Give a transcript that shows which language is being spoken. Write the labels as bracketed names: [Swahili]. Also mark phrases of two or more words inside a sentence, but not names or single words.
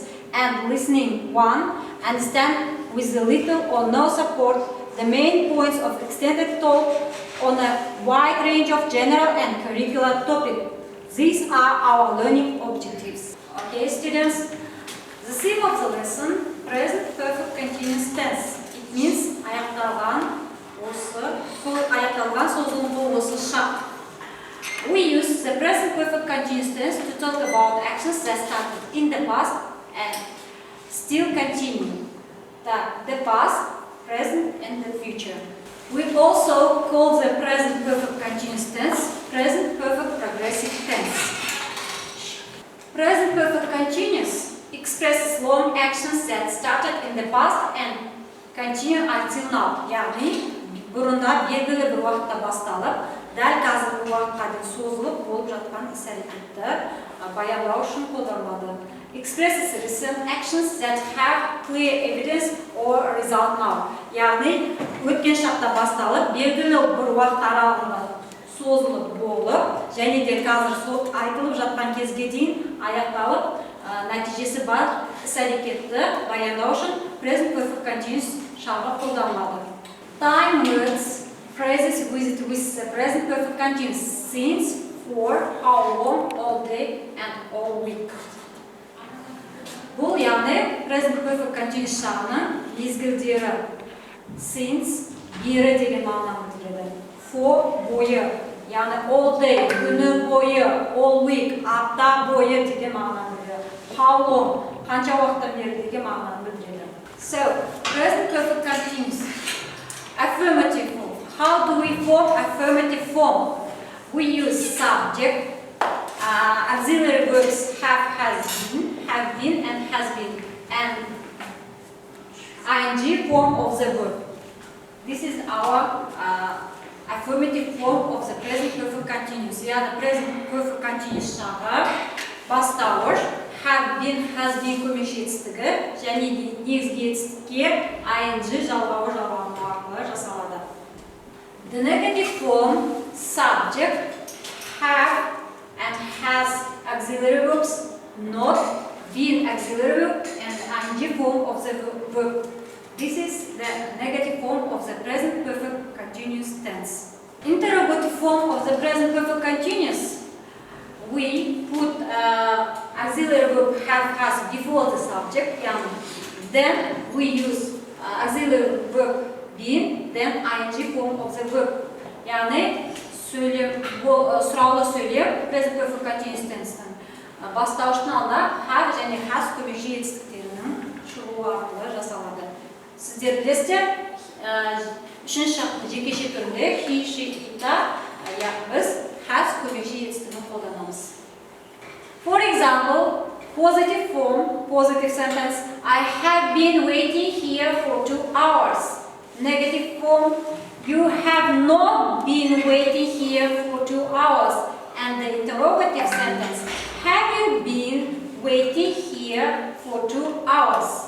[English] And listening 1, understand with little or no support the main points of extended talk on a wide range of general and curricular topics. These are our learning objectives. Okay, students, the theme of the lesson, present perfect continuous tense. It means [Kazakh] аяқталған созылымды осы шақ. [English] We use the present perfect continuous tense to talk about actions that started in the past and still continue. The past, present and the future. We also call the present perfect continuous tense present perfect progressive tense. Present perfect continuous expresses long actions that started in the past and continue until now. [Kazakh] Яғни бұрында белгілі бір уақытта басталып, дәл қазіргі уақытқа дейін созылып болып жатқан іс-әрекетті баяндау үшін қолданылады. [English] Expresses recent actions that have clear evidence or result now. [Kazakh] Яғни өткен шақта басталып, белгілі бір уақыт аралығында созылып болып, және де қазір айтылып жатқан кезге дейін аяқталып, нәтижесі бар іс-әрекетті баяндау үшін [English] present perfect continuous [Kazakh] шағы қолданылады. [English] Time words, phrases with the present perfect continuous since, for, how long, all day and all week. [Kazakh] Бұл яғни [English] present perfect continuous [Kazakh] шағының мезгілдері since, бері деген мағынаны білдіреді. [English] For, [Kazakh] бойы, яғни [English] all day, [Kazakh] күні бойы, [English] all week, [Kazakh] апта бойы деген мағынаны білдіреді. [English] How long, [Kazakh] қанша уақыттан бері деген мағынаны білдіреді. [English] So, present perfect continuous. Affirmative form. How do we form affirmative form? We use subject, auxiliary verbs have been and has been, and ing form of the verb. This is our affirmative form of the present perfect continuous. Yeah, the present perfect continuous [Kazakh] шағы бастауыш, [English] have been, has been [Kazakh] көмекші етістігі, және негізгі етістікке ing жалғауы арқылы жасалады. [English] The negative form, subject, have and has auxiliary verbs, not, been auxiliary verb, and ing form of the verb. This is the negative form of the present perfect continuous tense. Interrogative form of the present perfect continuous. We put auxiliary verb have, has before the subject, then we use auxiliary verb been, then ing form of the verb. [Kazakh] Яғни сұраулы сөйлем [English] present perfect continuous tense'тің [Kazakh] бастауыштың алдында have және has көмекші етістіктерінің шығуы арқылы жасалады. Сіздер білесіздер, үшінші жекеше түрінде [English] he, she, it'та [Kazakh] біз has көмекші етістігін қолданамыз. [English] For example, positive form, positive sentence, I have been waiting here for 2 hours. Negative form, you have not been waiting here for 2 hours. And the interrogative sentence, have you been waiting here for 2 hours?